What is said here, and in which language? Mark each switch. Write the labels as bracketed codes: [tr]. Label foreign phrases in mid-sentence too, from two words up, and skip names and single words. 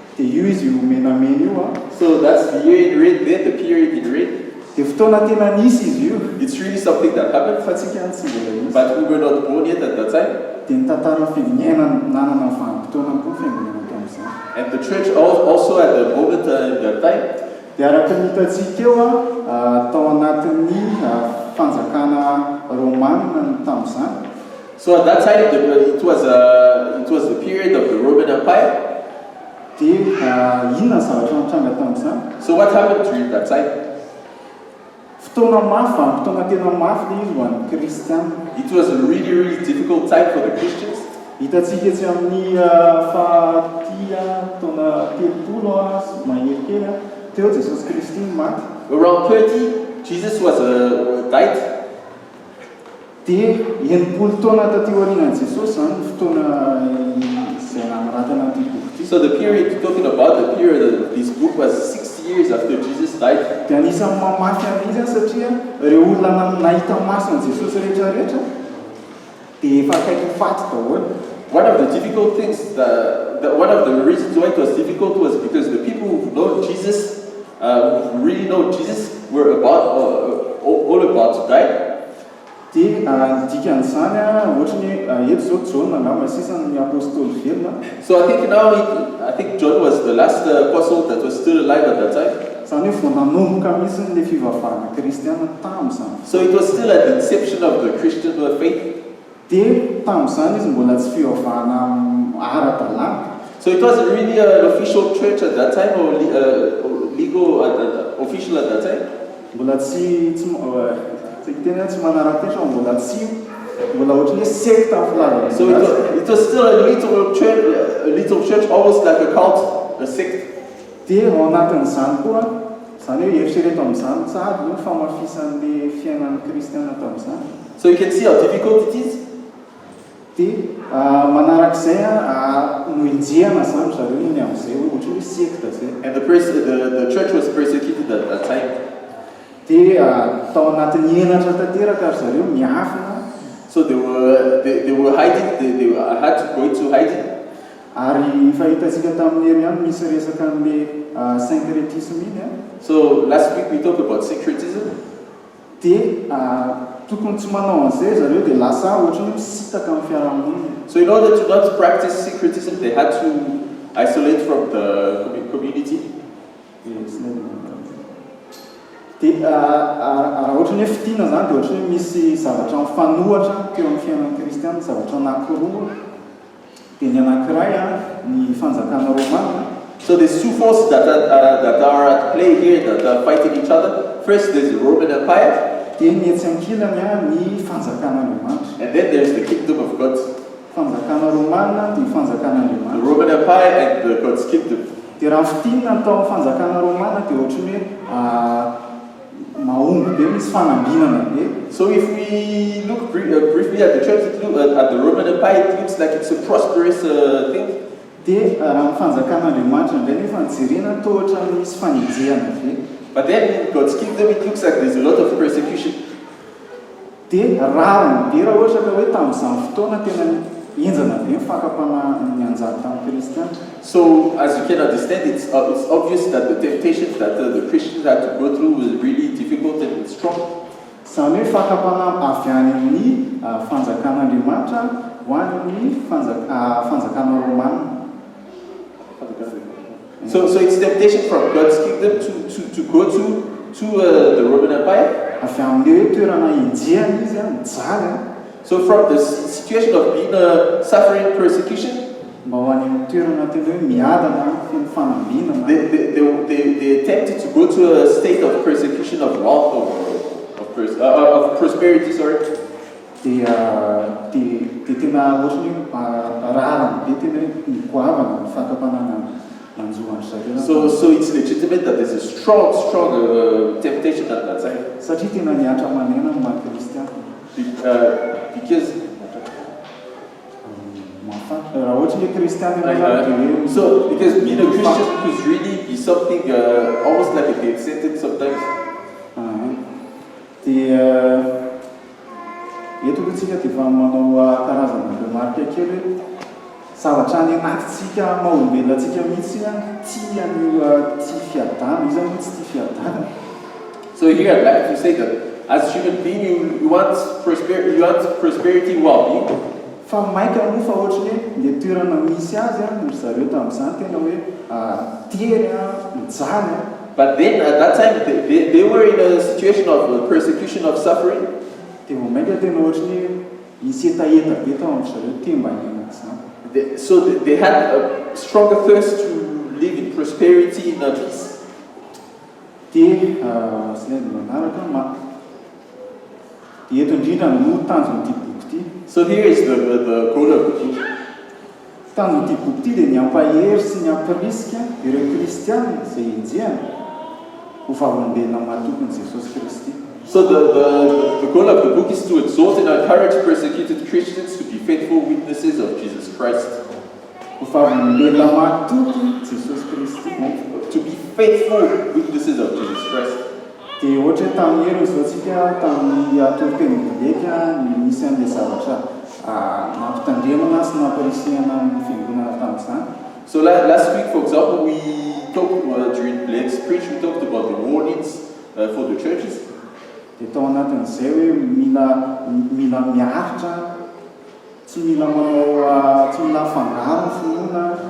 [en] So that's the year in red there, the period in red. It's really something that happened, but we were not born yet at that time. And the church also at the moment in that time. [mg] tao anatin'ny fanjakana Romanina tamin'izany. [en] So at that time, it was the period of the Roman Empire. [mg] Dia inona ny zavatra nitranga tamin'izany? [en] So what happened during that time? [mg] Fotoana mafy, fotoana tena mafy ilay izy ho an'ny kristianina. [en] It was a really, really difficult time for the Christians. [mg] Hitantsika etsy amin'ny fahatia taona 30 mahery teo Jesosy Kristy maty. [en] Around 30, Jesus was died. [mg] Dia 80 taona taty aorianan'i Jesosy zany fotoana izay nameratana an'ity boky ity. [en] So the period talking about, the period of this book was 60 years after Jesus died. [mg] Dia anisan'ny mamafy an'izy satria ireo olona nahita maso an'i Jesosy rehetrarehetra dia efa akaiky faty daholo. [en] One of the difficult things, one of the reasons why it was difficult was because the people who know Jesus, who really know Jesus, were all about to die. [mg] Dia dikan'izany ohatra ny eto zao John angamba sisan'ny apôstôly velona. [en] So I think John was the last apostle that was still alive at that time. [mg] Zany hoe vao nanomboka mihitsy ny fivavahana kristiana tamin'izany. [en] So it was still at the inception of the Christian faith. [mg] Dia tamin'izany izy mbola tsy fivavahana ara-dalàna. [en] So it wasn't really an official church at that time or legal official at that time. [mg] Mbola tsy tena tsy manara-penitra mbola tsy mbola ohatry hoe secte amin'ny [en] So it was still a little church, almost like a cult, a sect. [mg] Dia ao anatin'izany koa zany hoe eritrereto amin'izany tsara no famafisan'le fiainan'ny kristiana tamin'izany. [en] So you can see how difficult it is. [mg] Dia manarak'izay no injehana zany zareo iny amin'izay hoe ohatry hoe secte zay. [en] And the church was persecuted at that time. [mg] Dia tao anatin'ny henatra tanteraka ary zareo miafina. [en] So they were hiding. They had to go into hiding. [mg] Ary fahitantsika tamin'ny hery ihany misy resaka an'le syncrétisme iny. [en] So last week we talked about syncretism. [mg] Dia tokony tsy manao an'izay zareo dia lasa ohatry ny misitaka amin'ny fiarahamonina. [en] So in order to not practice syncretism, they had to isolate from the community. [mg] Dia raha ohatry ny hoe fitiana zany dia ohatry ny misy zavatra mifanohatra teo amin'ny fiainan'ny kristiana, zavatra anankiroa. Dia ny anankiray ny fanjakana Romanina. [en] So there's two forces that are at play here that are fighting each other. First, there's the Roman Empire. [mg] Dia ny etsy ankilany ny fanjakana Romanina. [en] And then there's the kingdom of God. [mg] Fanjakana Romanina dia fanjakana Romanina. [en] The Roman Empire and God's kingdom. [mg] Dia raha fitiana atao fanjakana Romanina dia ohatry ny hoe mahomby be misy fanambinana be. [en] So if we look briefly at the church, at the Roman Empire, it looks like it's a prosperous thing. [mg] Dia raha ny fanjakana Andriamanitra indray nefa nijerena toa ohatra misy fanenjehana be. [en] But then in God's kingdom, it looks like there's a lot of persecution. [mg] Dia rariny be raha ohatra ka hoe tamin'izany fotoana tena enjana be ny fakapana ny anjara tamin'ny kristiana. [en] So as you can understand, it's obvious that the temptations that the Christians had to go through was really difficult and strong. [mg] Zany hoe fakapana avy any amin'ny fanjakan'Andriamanitra ho an'ny fanjakana Romanina. [en] So it's temptation from God's kingdom to go to the Roman Empire. [mg] Avy amin'ilay hoe toerana enjehana izy mijaly. [en] So from the situation of being suffering persecution, [mg] mba ho any amin'ny toerana tena hoe miadana feno fanambinana. [en] They attempted to go to a state of persecution of wealth of prosperity. Sorry. [mg] Dia tena ohatry ny rariny be tena hoe mikoavana ny fakapanana nanjohan'ny zareo. [en] So it's legitimate that there's a strong temptation at that time. [mg] Satria tena niatra manena ny maha kristiana. [en] Because [mg] raha ohatry ny kristiana [en] so because being a Christian could really be something almost like a death sentence sometimes. [mg] Dia eto tsika dia efa manao karazana remarque kely hoe zavatra any anatintsika maha-olombelonantsika mihitsy tia an'io tia fiadana, izy zany tsy tia fiadana. [en] So here I'd like to say that as human being you want prosperity, well-being. [mg] Fa maika moa fa ohatry ny le toerana misy azy ry zareo tamin'izany tena hoe tery mijaly [en] But then at that time, they were in a situation of persecution, of suffering. [mg] Dia vao mainka tena ohatry ny misy etaeta be tao amin'ny zareo temba hiaina izany. [en] So they had a stronger thirst to live in prosperity, in peace. [mg] Dia slide manaraka dia eto indrindra no tanjon'ity boky ity. [en] So here is the quote of the book. [mg] Tanjon'ity boky ity dia ny ampahery sy ny ampirisika ireo kristianina izay enjehana ho vavolombelona mahatokon'i Jesosy Kristy. [en] So the goal of the book is to exhort and encourage persecuted Christians to be faithful witnesses of Jesus Christ. [mg] Ho vavolombelona mahatoky Jesosy Kristy. [en] To be faithful witnesses of Jesus Christ. [mg] Dia ohatra tamin'ny hero izao tsika tamin'ny atoro-teny biblika ny misy an'ilay zavatra nampitandremana sy nampirisihana amin'ny fiangonana tamin'izany. [en] So last week, for example, we talked during Blake's preach, we talked about the warnings for the churches. [mg] Dia tao anatin'izay hoe mila miaritra, tsy mila manao tsy mila fangaro ny finoana.